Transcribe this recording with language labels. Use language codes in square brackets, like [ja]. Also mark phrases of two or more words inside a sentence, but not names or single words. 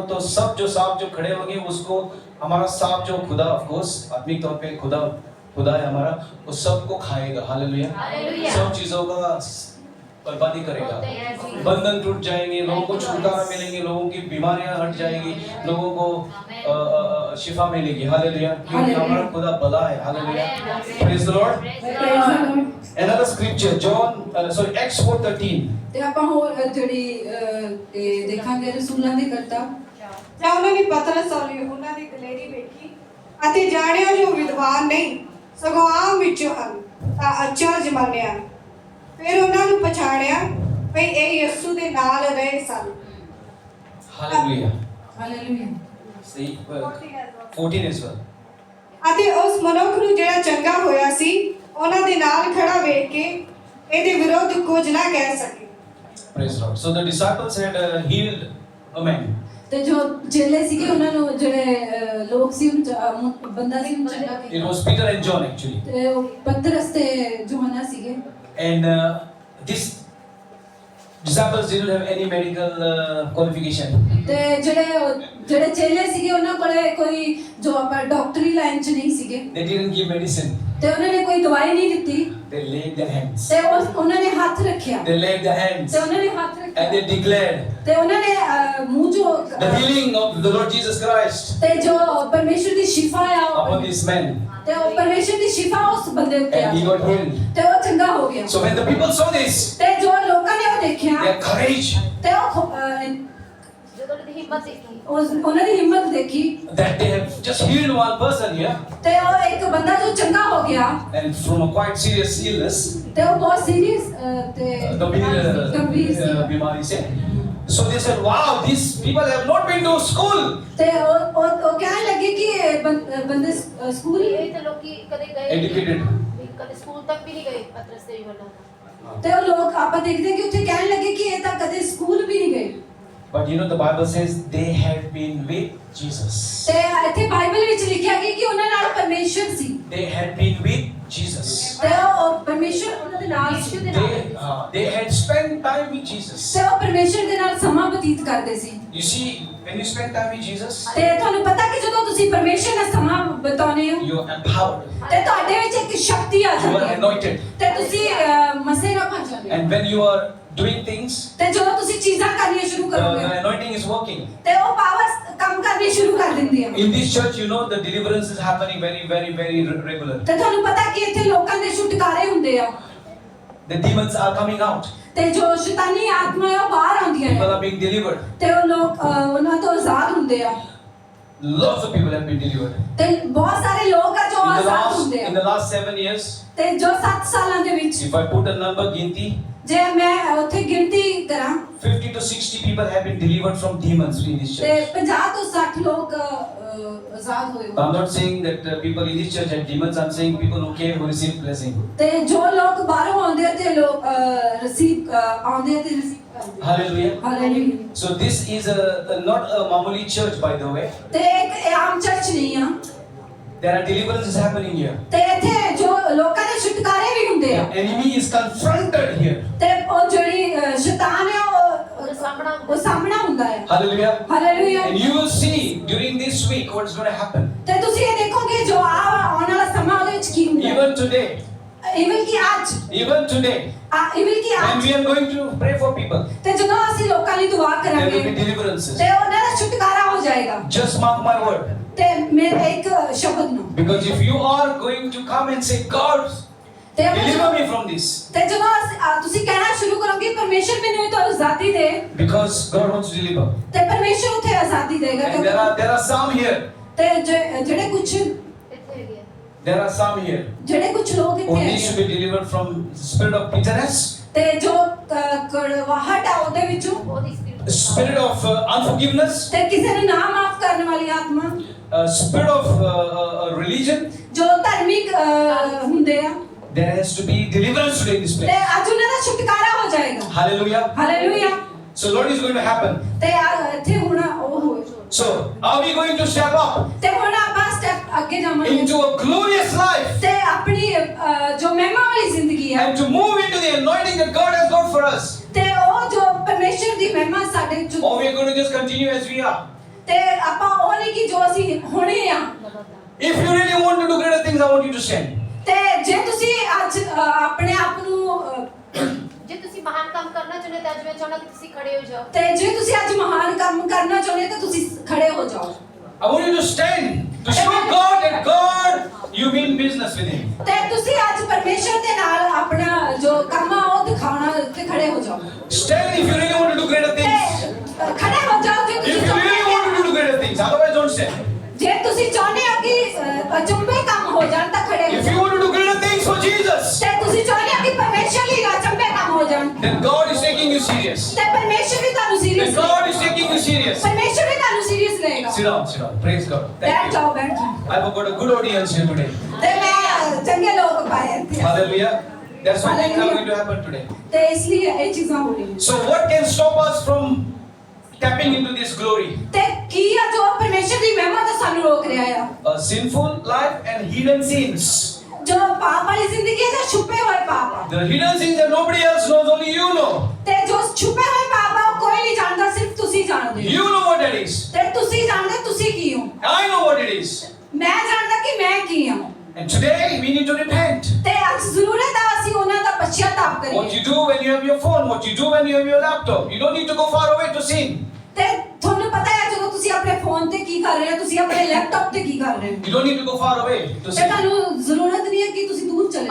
[hi] तो सब जो सांप जो खड़े होंगे उसको हमारा सांप जो खुदा [en] of course [hi] आत्मिक तौर पे खुदा है हमारा, वो सबको खाएगा. हालेलुया. हालेलुया. सब चीजों का बर्बाद ही करेगा। बंधन टूट जाएंगे, लोगों को छुटकारा मिलेंगे, लोगों की बीमारियां हट जाएगी, लोगों को शिफा मिलेगी। हालेलुया, क्योंकि हमारा खुदा भला है। हालेलुया, [en] Praise the Lord. Another scripture, Acts 4:13. [pa] ਤੇ ਆਪਾਂ ਹੋਰ ਜਿਹੜੀ ਇਹ ਦੇਖਾਂਗੇ ਰਸੂਲਾਂ ਦੇ ਕਰਤਾ ਜਾਂ ਉਹਨਾਂ ਨੇ ਪਤਰਸ ਔਰ यूहन्ना ਦੀ ਦਲੇਰੀ ਵੇਖੀ ਅਤੇ ਜਾਣਿਆ ਜੋ ਵਿਦਵਾਨ ਨਹੀਂ ਸਗੋਂ ਆਮ ਵਿੱਚੋਂ ਹਨ ਤਾਂ ਅਚਰਜ ਮੰਨਿਆ। ਫਿਰ ਉਹਨਾਂ ਨੂੰ ਪਛਾਣਿਆ ਵੀ ਇਹ ਯਿਸੂ ਦੇ ਨਾਲ ਰਹੇ ਸਨ। [en] Hallelujah. [pa] ਹਾਲੇਲੂਇਆ। [en] See, 14 as well. [pa] ਅਤੇ ਉਸ ਮਨੁੱਖ ਨੂੰ ਜਿਹੜਾ ਚੰਗਾ ਹੋਇਆ ਸੀ ਉਹਨਾਂ ਦੇ ਨਾਲ ਖੜਾ ਵੇਖ ਕੇ ਇਹਦੇ ਵਿਰੁੱਧ ਕੁਝ ਨਾ ਕਹਿ ਸਕੇ। [en] Praise the Lord. So the disciples had healed a man. [pa] ਤੇ ਜੋ ਚੇਲੇ ਸੀਗੇ ਉਹਨਾਂ ਨੂੰ ਜਿਹੜੇ ਲੋਕ ਸੀ ਬੰਦਾ ਸੀ ਉਹਨੂੰ ਚੰਗਾ [en] It [pa] ਕੀਤਾ [en] was Peter and John actually. [pa] ਤੇ ਉਹ ਪਤਰਸ ਤੇ ਯੋਹਨਾ ਸੀਗੇ [en] And these disciples didn't have any medical qualification. [pa] ਤੇ ਜਿਹੜੇ ਚੇਲੇ ਸੀਗੇ ਉਹਨਾਂ ਕੋਲੇ ਕੋਈ ਜੋ ਆਪਾਂ ਡਾਕਟਰੀ ਲਾਈਨ 'ਚ ਨਹੀਂ ਸੀਗੇ [en] They didn't give medicine. [pa] ਤੇ ਉਹਨਾਂ ਨੇ ਕੋਈ ਦਵਾਈ ਨਹੀਂ ਦਿੱਤੀ [en] They laid their hands. [pa] ਤੇ ਉਹਨਾਂ ਨੇ ਹੱਥ ਰੱਖਿਆ [en] They laid their hands [pa] ਤੇ ਉਹਨਾਂ ਨੇ ਹੱਥ [en] and they [pa] ਰੱਖਿਆ [en] declared [pa] ਤੇ ਉਹਨਾਂ ਨੇ ਮੂੰਹ ਜੋ [en] the healing of the Lord Jesus Christ [pa] ਤੇ ਜੋ ਪਰਮੇਸ਼ਰ ਦੀ ਸ਼ਿਫਾ ਆ [en] upon this man, [pa] ਤੇ ਉਹ ਪਰਮੇਸ਼ਰ ਦੀ ਸ਼ਿਫਾ ਉਸ ਬੰਦੇ ਉੱਤੇ ਆ [en] and he got healed. [pa] ਤੇ ਉਹ ਚੰਗਾ ਹੋ ਗਿਆ [en] So when the people saw this, [pa] ਤੇ ਜੋ ਲੋਕਾਂ ਨੇ ਉਹ ਦੇਖਿਆ [en] their courage [pa] ਤੇ ਉਹ ਜਦੋਂ ਉਹਦੀ ਹਿੰਮਤ ਦੇਖੀ ਉਹਨਾਂ ਦੀ ਹਿੰਮਤ ਦੇਖੀ [en] that they have just healed one person here, [pa] ਤੇ ਉਹ ਇੱਕ ਬੰਦਾ ਜੋ ਚੰਗਾ ਹੋ ਗਿਆ [en] and from a quite serious illness, [pa] ਤੇ ਉਹ ਬਹੁਤ ਸੀਰੀਅਸ ਤੇ ਗੰਭੀਰ ਸੀ [hi] बीमारी से. [en] So they said, wow, these people have not been to school. [pa] ਤੇ ਉਹ ਕਹਿਣ ਲੱਗੇ ਕਿ ਇਹ ਬੰਦੇ ਸਕੂਲ ਇਹ ਤਾਂ ਲੋਕੀ ਕਦੇ ਗਏ [en] Educated. [pa] ਨਹੀਂ, ਕਦੇ ਸਕੂਲ ਤੱਕ ਵੀ ਨਹੀਂ ਗਏ ਪਤਰਸ ਤੇ ਯੋਹੰਨਾ। ਤੇ ਉਹ ਲੋਕ ਆਪਾਂ ਦੇਖਦੇ ਕਿ ਉੱਥੇ ਕਹਿਣ ਲੱਗੇ ਕਿ ਇਹ ਤਾਂ ਕਦੇ ਸਕੂਲ ਵੀ ਨਹੀਂ ਗਏ [en] But you know, the Bible says they had been with Jesus. [pa] ਤੇ ਇੱਥੇ ਬਾਈਬਲ ਵਿੱਚ ਲਿਖਿਆ ਗਿਆ ਕਿ ਉਹਨਾਂ ਨਾਲ ਪਰਮੇਸ਼ਰ ਸੀ [en] They had been with Jesus. [pa] ਤੇ ਉਹ ਪਰਮੇਸ਼ਰ ਉਹਨਾਂ ਦੇ ਨਾਲ ਸੀ [en] They had spent time with Jesus. [pa] ਤੇ ਉਹ ਪਰਮੇਸ਼ਰ ਦੇ ਨਾਲ ਸਮਾਂ ਬਤੀਤ ਕਰਦੇ ਸੀ [en] You see, when you spend time with Jesus, [pa] ਤੇ ਤੁਹਾਨੂੰ ਪਤਾ ਕਿ ਜਦੋਂ ਤੁਸੀਂ ਪਰਮੇਸ਼ਰ ਨਾਲ ਸਮਾਂ ਬਿਤਾਉਂਦੇ ਹੋ [en] you're empowered. [pa] ਤੇ ਤੁਹਾਡੇ ਵਿੱਚ ਇੱਕ ਸ਼ਕਤੀ ਆ [en] You [pa] ਜਾਂਦੀ [en] are [pa] ਹੈ [en] anointed. [pa] ਤੇ ਤੁਸੀਂ ਮਸੇ ਨਾਲ ਭਰ ਜਾਂਦੇ ਹੋ [en] And when you are doing things, [pa] ਤੇ ਜਦੋਂ ਤੁਸੀਂ ਚੀਜ਼ਾਂ ਕਰਨੀਆਂ ਸ਼ੁਰੂ [en] the [pa] ਕਰੋਗੇ [en] anointing is working. [pa] ਤੇ ਉਹ ਪਾਵਰ ਕੰਮ ਕਰਨੀ ਸ਼ੁਰੂ ਕਰ ਦਿੰਦੀ ਹੈ [en] In this church, you know, the deliverance is happening very, very, very regular. [pa] ਤੇ ਤੁਹਾਨੂੰ ਪਤਾ ਕਿ ਇੱਥੇ ਲੋਕਾਂ ਦੇ ਛੁਟਕਾਰੇ ਹੁੰਦੇ ਆ [en] The demons are coming out. [pa] ਤੇ ਜੋ ਸ਼ੈਤਾਨੀ ਆਤਮਾ ਹੈ ਉਹ ਬਾਹਰ ਆਉਂਦੀਆਂ [en] People [pa] ਨੇ [en] are being delivered. [pa] ਤੇ ਉਹ ਲੋਕ ਉਹਨਾਂ ਤੋਂ ਆਜ਼ਾਦ ਹੁੰਦੇ ਆ [en] Lots of people have been delivered. [pa] ਤੇ ਬਹੁਤ ਸਾਰੇ ਲੋਕ ਆ ਜੋ ਆਜ਼ਾਦ ਹੁੰਦੇ [en] In [pa] ਆ [en] the last 7 years, [pa] ਤੇ ਜੋ 7 ਸਾਲਾਂ ਦੇ ਵਿੱਚ [en] if I put a number, [pa] ginti, ਜੇ ਮੈਂ ਉੱਥੇ ਗਿਣਤੀ ਕਰਾਂ [en] 50 to 60 people have been delivered from demons in this [pa] ਤੇ [en] church. [pa] 50 ਤੋਂ 60 ਲੋਕ ਆਜ਼ਾਦ ਹੋਏ [en] I'm not saying that people in this church have demons. I'm saying people who came who received blessing. [pa] ਤੇ ਜੋ ਲੋਕ ਬਾਹਰੋਂ ਆਉਂਦੇ ਆ ਤੇ ਲੋਕ ਰਿਸੀਵ ਆਉਂਦੇ ਆ ਤੇ ਰਿਸੀਵ ਕਰਦੇ ਆ [en] Hallelujah. [pa] ਹਾਲੇਲੂਇਆ [en] So this is not a mamuli church, by the way. [pa] ਤੇ ਇੱਕ ਆਮ ਚਰਚ ਨਹੀਂ ਆ [en] There are deliverances happening here. [pa] ਤੇ ਇੱਥੇ ਜੋ ਲੋਕਾਂ ਦੇ ਛੁਟਕਾਰੇ ਵੀ ਹੁੰਦੇ ਆ [en] The enemy is confronted here. [pa] ਤੇ ਉਹ ਜਿਹੜੀ ਸ਼ੈਤਾਨ ਹੈ ਉਹਦਾ ਸਾਹਮਣਾ ਉਹ ਸਾਹਮਣਾ ਹੁੰਦਾ ਹੈ [en] Hallelujah. [pa] ਹਾਲੇਲੂਇਆ [en] And you will see during this week what's going to happen. [pa] ਤੇ ਤੁਸੀਂ ਇਹ ਦੇਖੋਗੇ ਜੋ ਆਉਣ ਵਾਲਾ ਸਮਾਂ ਉਹਦੇ ਵਿੱਚ ਕੀ ਹੁੰਦਾ ਹੈ [en] Even today, [pa] ਇਵਨ ਕਿ ਅੱਜ [en] even today, [pa] ਇਵਨ ਕਿ [en] when [pa] ਅੱਜ [en] we are going to pray for people, [pa] ਤੇ ਜਦੋਂ ਅਸੀਂ ਲੋਕਾਂ ਲਈ ਦੁਆ [en] there will [pa] ਕਰਾਂਗੇ [en] be deliverances. [pa] ਤੇ ਉਹਨਾਂ ਦਾ ਛੁਟਕਾਰਾ ਹੋ ਜਾਏਗਾ [en] Just mark my word. [pa] ਤੇ ਮੇਰੇ ਇੱਕ ਸ਼ਬਦ ਨੂੰ [en] Because if you are going to come and say, God, [pa] ਤੇ [en] deliver me from this. [pa] ਤੇ ਜਦੋਂ ਤੁਸੀਂ ਕਹਿਣਾ ਸ਼ੁਰੂ ਕਰੋਗੇ ਪਰਮੇਸ਼ਰ ਮੈਨੂੰ ਇਹ ਤੋਂ ਆਜ਼ਾਦੀ ਦੇ [en] Because God wants to deliver. [pa] ਤੇ ਪਰਮੇਸ਼ਰ ਉੱਥੇ ਆਜ਼ਾਦੀ ਦੇਗਾ [en] And there are some here. [pa] ਤੇ ਜਿਹੜੇ ਕੁਝ ਇੱਥੇ ਹੈਗੇ ਆ। [en] There are some here [pa] ਜਿਹੜੇ ਕੁਝ ਲੋਕ [en] who [pa] ਇੱਥੇ [en] need to [pa] ਹੈ [en] be delivered from the spirit of bitterness, [pa] ਤੇ ਜੋ ਕੜਵਾਹਟ ਆ ਉਹਦੇ ਵਿੱਚੋਂ ਉਹਦੀ spirit [en] the spirit of unforgiveness, [pa] ਤੇ ਕਿਸੇ ਨੂੰ ਨਾ ਮਾਫ ਕਰਨ ਵਾਲੀ ਆਤਮਾ [en] spirit of religion. [pa] ਜੋ ਧਾਰਮਿਕ ਹੁੰਦੇ ਆ [en] There has to be deliverance today in this [pa] ਤੇ [en] place. [pa] ਅੱਜ ਉਹਨਾਂ ਦਾ ਛੁਟਕਾਰਾ ਹੋ ਜਾਏਗਾ [en] Hallelujah. [pa] ਹਾਲੇਲੂਇਆ [en] So Lord is going to happen. [pa] ਤੇ ਇੱਥੇ ਹੁਣ ਉਹ ਹੋਏ [en] So are we going to step up [pa] ਤੇ ਹੁਣ ਆਪਾਂ ਸਟੈਪ ਅੱਗੇ ਜਾਵਾਂਗੇ [en] into a glorious life [pa] ਤੇ ਆਪਣੀ ਜੋ ਮਹਿਮਾ ਵਾਲੀ ਜ਼ਿੰਦਗੀ ਹੈ [en] and to move into the anointing that God has got for us? [pa] ਤੇ ਉਹ ਜੋ ਪਰਮੇਸ਼ਰ ਦੀ ਮਹਿਮਾ ਸਾਡੇ ਚ [en] Or we are going to just continue as we are? [pa] ਤੇ ਆਪਾਂ ਉਹ ਨਹੀਂ ਕਿ ਜੋ ਅਸੀਂ ਹੁਣੇ ਆ [en] If you really want to do greater things, I want you to stand. [pa] ਤੇ ਜੇ ਤੁਸੀਂ ਅੱਜ ਆਪਣੇ ਆਪ ਨੂੰ ਜੇ ਤੁਸੀਂ ਮਹਾਨ ਕੰਮ ਕਰਨਾ ਚਾਹੁੰਦੇ ਤਾਂ ਅੱਜ ਮੈਂ ਚਾਹੁੰਦਾ ਕਿ ਤੁਸੀਂ ਖੜੇ ਹੋ ਜਾਓ। ਤੇ ਜੇ ਤੁਸੀਂ ਅੱਜ ਮਹਾਨ ਕੰਮ ਕਰਨਾ ਚਾਹੁੰਦੇ ਤਾਂ ਤੁਸੀਂ ਖੜੇ ਹੋ ਜਾਓ। [en] I want you to stand to show God that God you mean business with Him. [pa] ਤੇ ਤੁਸੀਂ ਅੱਜ ਪਰਮੇਸ਼ਰ ਦੇ ਨਾਲ ਆਪਣਾ ਜੋ ਕੰਮ ਆ ਉਹ ਦਿਖਾਉਣਾ ਤੇ ਖੜੇ ਹੋ ਜਾਓ। [en] Stand if you really want to do greater things. [pa] ਤੇ ਖੜੇ ਹੋ ਜਾਓ ਜੇ [en] If [pa] ਤੁਸੀਂ [en] you really want to do greater things, otherwise don't stand. [pa] ਜੇ ਤੁਸੀਂ ਚਾਹੁੰਦੇ ਹੋ ਕਿ ਅਚੰਭੇ ਕੰਮ ਹੋ ਜਾਣ ਤਾਂ ਖੜੇ ਹੋ [en] If you [pa] ਜਾਓ। [en] want to do greater things for Jesus, [pa] ਤੇ ਤੁਸੀਂ ਚਾਹੁੰਦੇ ਹੋ ਕਿ ਪਰਮੇਸ਼ਰ ਲਈ ਅਚੰਭੇ ਕੰਮ ਹੋ ਜਾਣ [en] then God is taking you serious. [pa] ਤੇ ਪਰਮੇਸ਼ਰ ਵੀ ਤੁਹਾਨੂੰ [en] Then [pa] ਸੀਰੀਅਸ [en] God is taking you serious. [pa] ਪਰਮੇਸ਼ਰ ਵੀ ਤੁਹਾਨੂੰ ਸੀਰੀਅਸ ਲਏਗਾ। [en] Sit down, sit down. Praise God. [pa] ਬੈਠ [en] Thank you. [pa] ਜਾਓ ਬੈਠ ਜਾਓ। [en] I've got a good audience here today. [pa] ਤੇ ਮੈਂ ਚੰਗੇ ਲੋਕ ਪਾਏ ਇੱਥੇ [en] Hallelujah. That's what things are Hallelujah. going to happen today. [pa] ਤੇ ਇਸ ਲਈ ਇਹ ਚੀਜ਼ਾਂ ਹੋ ਰਹੀਆਂ। [en] So what can stop us from tapping into this glory? [pa] ਤੇ ਕੀ ਆ ਜੋ ਪਰਮੇਸ਼ਰ ਦੀ ਮਹਿਮਾ ਤੋਂ ਸਾਨੂੰ ਰੋਕ ਰਿਹਾ ਆ? [en] A sinful life and hidden sins. [pa] ਜੋ ਪਾਪ ਵਾਲੀ ਜ਼ਿੰਦਗੀ ਹੈ ਜਾਂ ਛੁਪੇ ਹੋਏ ਪਾਪ ਆ? [en] The hidden sins that nobody else knows, only you know. [pa] ਤੇ ਜੋ ਛੁਪੇ ਹੋਏ ਪਾਪ ਆ ਉਹ ਕੋਈ ਨਹੀਂ ਜਾਣਦਾ, ਸਿਰਫ ਤੁਸੀਂ ਜਾਣਦੇ ਹੋ। [en] You know what that is. [pa] ਤੇ ਤੁਸੀਂ ਜਾਣਦੇ ਤੁਸੀਂ ਕੀ ਹੋ। [en] I know what it is. [pa] ਮੈਂ ਜਾਣਦਾ ਕਿ ਮੈਂ ਕੀ ਹਾਂ। [en] And today we need to repent. [pa] ਤੇ ਅੱਜ ਜ਼ਰੂਰਤ ਆ ਅਸੀਂ ਉਹਨਾਂ ਦਾ ਪਛਤਾਵਾ [en] What [pa] ਕਰੀਏ। [en] you do when you have your phone, what you do when you have your laptop. You don't need to go far away to sin. [pa] ਤੇ ਤੁਹਾਨੂੰ ਪਤਾ ਹੈ ਜਦੋਂ ਤੁਸੀਂ ਆਪਣੇ ਫੋਨ ਤੇ ਕੀ ਕਰ ਰਹੇ ਹੋ, ਤੁਸੀਂ ਆਪਣੇ ਲੈਪਟਾਪ ਤੇ ਕੀ ਕਰ ਰਹੇ ਹੋ। [en] You don't need to go far away to [pa] ਤੇ [en] sin. [pa] ਤੁਹਾਨੂੰ ਜ਼ਰੂਰਤ ਨਹੀਂ ਹੈ ਕਿ ਤੁਸੀਂ ਦੂਰ ਚਲੇ